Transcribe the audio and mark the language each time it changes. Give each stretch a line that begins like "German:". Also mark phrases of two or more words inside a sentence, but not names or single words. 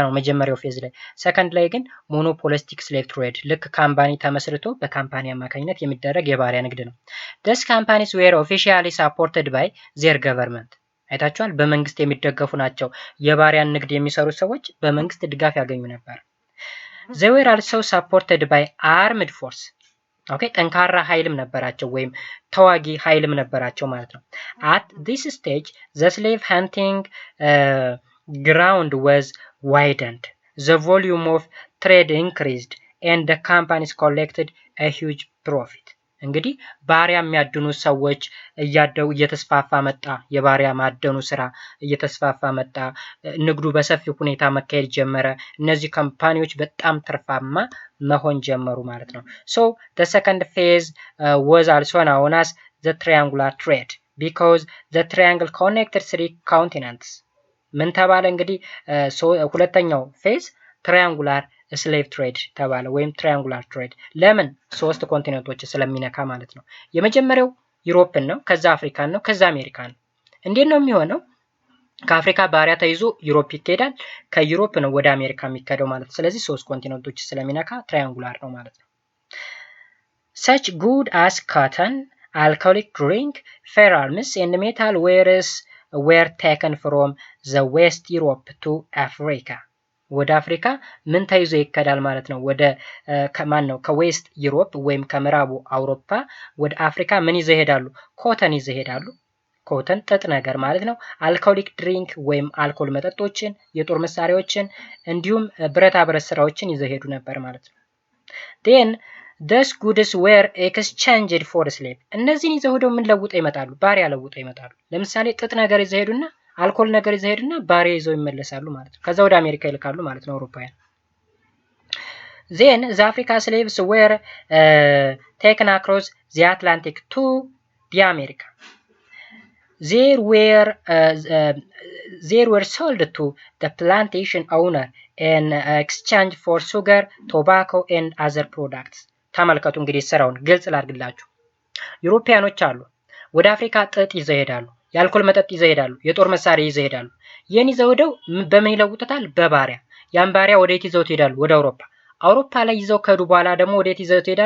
Amharic: ነው መጀመሪያው ፌዝ ላይ። ሰከንድ ላይ ግን
English: monopolistic slave trade
Amharic: ልክ ካምፓኒ ተመስርቶ በካምፓኒ አማካኝነት የሚደረግ የባሪያ ንግድ ነው።
English: These companies were officially supported by their government
Amharic: አይታችኋል። በመንግስት የሚደገፉ ናቸው። የባሪያን ንግድ የሚሰሩ ሰዎች በመንግስት ድጋፍ ያገኙ ነበር።
English: They were also supported by armed force
Amharic: ኦኬ ጠንካራ ኃይልም ነበራቸው ወይም ተዋጊ ኃይልም ነበራቸው ማለት ነው።
English: At this stage the slave hunting ground was widened. The volume of trade increased and the companies collected a huge profit.
Amharic: እንግዲህ ባሪያ የሚያድኑ ሰዎች እየተስፋፋ መጣ። የባሪያ ማደኑ ስራ እየተስፋፋ መጣ። ንግዱ በሰፊው ሁኔታ መካሄድ ጀመረ። እነዚህ ካምፓኒዎች በጣም ትርፋማ መሆን ጀመሩ ማለት ነው።
English: So the second phase was also known as the triangular trade because the triangle connected three continents.
Amharic: ምን ተባለ እንግዲህ ሁለተኛው ፌዝ
English: triangular slave trade
Amharic: ተባለ ወይም
English: triangular trade።
Amharic: ለምን? ሶስት ኮንቲኔንቶች ስለሚነካ ማለት ነው። የመጀመሪያው ዩሮፕን ነው፣ ከዛ አፍሪካን ነው፣ ከዛ አሜሪካን ነው። እንዴት ነው የሚሆነው? ከአፍሪካ ባሪያ ተይዞ ዩሮፕ ይካሄዳል፣ ከዩሮፕ ነው ወደ አሜሪካ የሚካሄደው ማለት ነው። ስለዚህ ሶስት ኮንቲኔንቶች ስለሚነካ ትራያንጉላር ነው ማለት ነው።
English: Such goods as cotton, alcoholic drink, firearms and metal wares were taken from the West Europe to Africa.
Amharic: ወደ አፍሪካ ምን ተይዞ ይከዳል ማለት ነው? ወደ ከማን ነው? ከዌስት ዩሮፕ ወይም ከምዕራቡ አውሮፓ ወደ አፍሪካ ምን ይዘው ይሄዳሉ? ኮተን ይዘው ይሄዳሉ። ኮተን ጥጥ ነገር ማለት ነው።
English: alcoholic drink
Amharic: ወይም አልኮል መጠጦችን፣ የጦር መሳሪያዎችን እንዲሁም ብረታ ብረት ስራዎችን ይዘው ሄዱ ነበር ማለት ነው።
English: then those goods were exchanged for slave.
Amharic: እነዚህን ይዘው ሄደው ምን ለውጠው ይመጣሉ? ባሪያ ለውጠው ይመጣሉ። ለምሳሌ ጥጥ ነገር ይዘው ሄዱና አልኮል ነገር ይዘው ሄዱና ባሪያ ይዘው ይመለሳሉ ማለት ነው። ከዛ ወደ አሜሪካ ይልካሉ ማለት ነው አውሮፓውያን።
English: then the Africa slaves were taken across the Atlantic to the America. They were sold to the plantation owner in exchange for sugar, tobacco and other products.
Amharic: ተመልከቱ እንግዲህ ስራውን ግልጽ ላድርግላችሁ። ዩሮፒያኖች አሉ ወደ አፍሪካ ጥጥ ይዘው ይሄዳሉ፣ የአልኮል መጠጥ ይዘው ይሄዳሉ፣ የጦር መሳሪያ ይዘው ይሄዳሉ። ይሄን ይዘው ሄደው በምን ይለውጡታል? በባሪያ። ያን ባሪያ ወዴት ይዘው ይሄዳሉ? ወደ አውሮፓ። አውሮፓ ላይ ይዘው ከሄዱ በኋላ ደግሞ ወዴት ይዘው ይሄዳሉ?